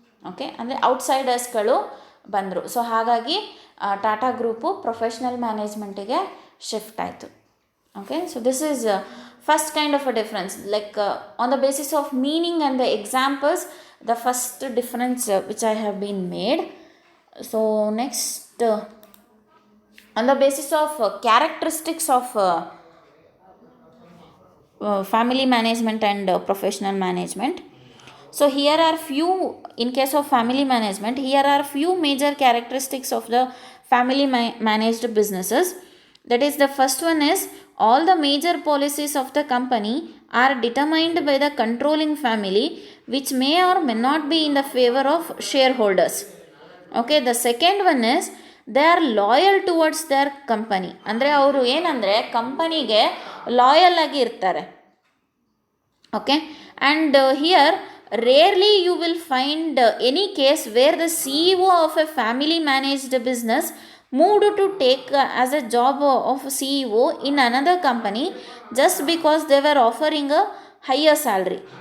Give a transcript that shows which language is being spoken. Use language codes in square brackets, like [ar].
[kn] Okay, ಅಂದರೆ ಔಟ್ಸೈಡರ್ಸ್ಗಳು ಬಂದರು. So ಹಾಗಾಗಿ ಟಾಟಾ ಗ್ರೂಪು ಪ್ರೊಫೆಷ್ನಲ್ ಮ್ಯಾನೇಜ್ಮೆಂಟಿಗೆ ಶಿಫ್ಟ್ ಆಯಿತು. [en] Okay, so this is first kind of a difference, like on the basis of meaning and the examples, the first difference which I have been made. So next, on the basis of characteristics of family management and professional management. So here are few, in case of family management, here are few major characteristics of the family managed businesses. That is, the first one is all the major policies of the company are determined by the controlling family, which may or may not be in the favor of shareholders. Okay, the second one is they are loyal towards their company. [kn] ಅಂದರೆ ಅವರು ಏನಂದರೆ ಕಂಪನಿಗೆ loyal ಆಗಿ ಇರ್ತಾರೆ. [en] Okay, and here rarely you will find any case where the CEO of a family managed business moved to take as a job of CEO in another company just because they were offering a higher salary.